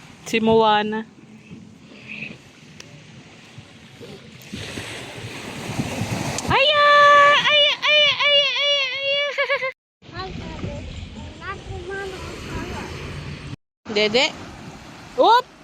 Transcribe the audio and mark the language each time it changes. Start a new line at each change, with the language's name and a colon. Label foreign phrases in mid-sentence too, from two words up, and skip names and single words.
English: Si Moana. Aya! Aya! Aya! Aya! Aya! Aya! Hi, Daddy. Not the mama color. Dede. Oop!